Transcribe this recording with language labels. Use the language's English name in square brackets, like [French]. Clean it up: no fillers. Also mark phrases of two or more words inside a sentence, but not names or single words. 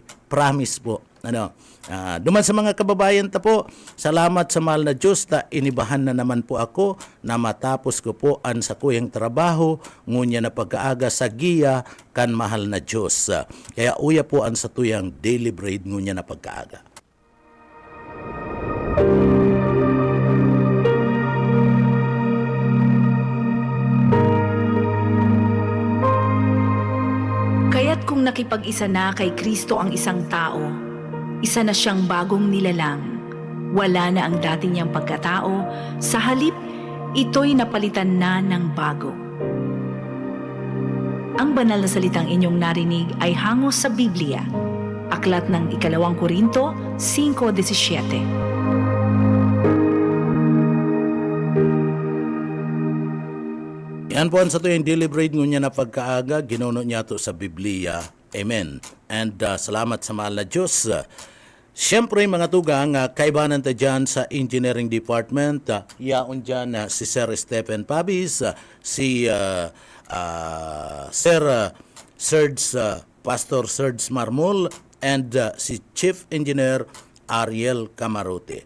[Bikol] Promise po. Duman sa mga kababayan ta po, salamat sa mahal na Diyos na inibahan na naman po ako na matapos ko po ang sa kuyang trabaho, ngunya na pagkaaga sa giya kan mahal na Diyos. Kaya uya po ang sa tuyang [English] daily bread [Bikol] ngunya na pagkaaga. [Filipino] Kaya't kung nakipag-isa na kay Kristo ang isang tao, isa na siyang bagong nilalang. Wala na ang dati niyang pagkatao, sa halip, ito'y napalitan na ng bago. Ang banal na salitang inyong narinig ay hangos sa Biblia, aklat ng 2 Korinto 5:17. [Bikol] Yan po ang sa tuyang [English] daily bread [Bikol] ngunya na pagkaaga, ginuno niya to sa Biblia. Amen. And salamat sa mahal na Diyos. Siyempre mga tugang, kaibanan ta dyan sa Engineering Department. Yaon dyan si Sir Stephen Pabis, si Sir Pastor Serge Marmol, and si Chief Engineer Ariel Camarote.